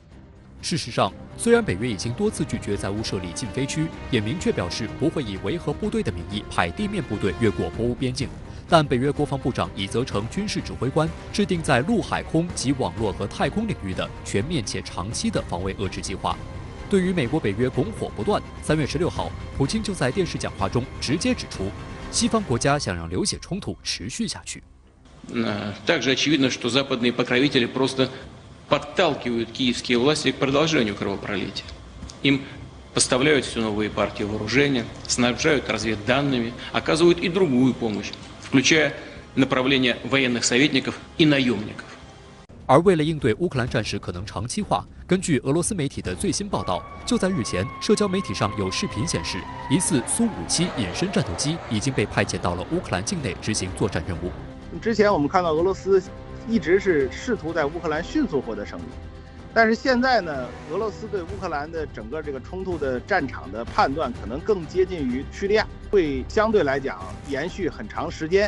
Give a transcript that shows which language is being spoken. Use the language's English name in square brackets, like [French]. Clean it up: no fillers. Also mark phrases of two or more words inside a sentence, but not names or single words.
[Chinese] 事实上，虽然北约已经多次拒绝在乌设立禁飞区，也明确表示不会以维和部队的名义派地面部队越过波乌边境，但北约国防部长已责成军事指挥官制定在陆海空及网络和太空领域的全面且长期的防卫遏制计划。对于美国北约拱火不断，3月16号，普京就在电视讲话中直接指出，西方国家想让流血冲突持续下去。 [Russian] Также очевидно, что западные покровители просто подталкивают киевские власти к продолжению кровопролития. Им поставляют все новые партии вооружения, снабжают разведданными, оказывают и другую помощь, включая направление военных советников и наемников. [Chinese] 而为了应对乌克兰战事可能长期化，根据俄罗斯媒体的最新报道，就在日前，社交媒体上有视频显示，疑似苏57隐身战斗机已经被派遣到了乌克兰境内执行作战任务。之前我们看到俄罗斯一直是试图在乌克兰迅速获得胜利，但是现在呢，俄罗斯对乌克兰的整个这个冲突的战场的判断可能更接近于叙利亚，会相对来讲延续很长时间。